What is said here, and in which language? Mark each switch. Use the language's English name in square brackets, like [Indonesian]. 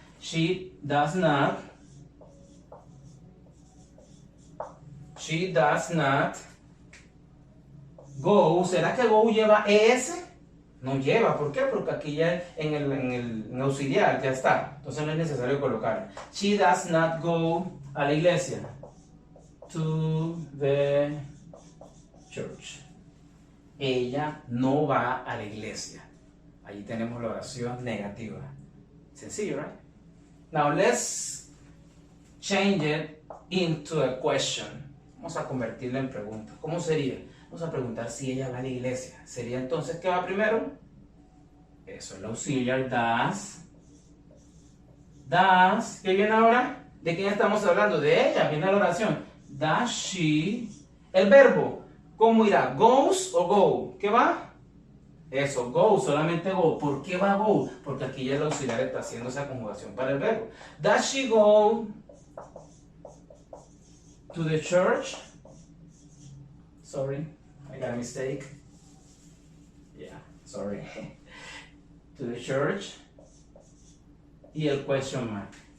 [English] She does not. She does not go. [Spanish] ¿Será que go lleva es? No lleva. ¿Por qué? Porque aquí ya en el auxiliar ya está. Entonces no es necesario colocarla. [English] She does not go [Spanish] a la iglesia. [English] To the church. [Spanish] Ella no va a la iglesia. Ahí tenemos la oración negativa. Sencillo, right? [English] Now let's change it into a question. [Spanish] Vamos a convertirla en pregunta. ¿Cómo sería? Vamos a preguntar si ella va a la iglesia. ¿Sería entonces qué va primero? Eso es el auxiliar does. Does. ¿Qué viene ahora? ¿De quién estamos hablando? De ella. Viene la oración. [English] Does she. [Spanish] El verbo. ¿Cómo irá? ¿Goes o go? ¿Qué va? Eso, go, solamente go. ¿Por qué va go? Porque aquí ya el auxiliar está haciendo esa conjugación para el verbo. [English] Does she go to the church? Sorry, I got a mistake. Yeah, sorry. To the church. [Spanish] Y el [English] question mark.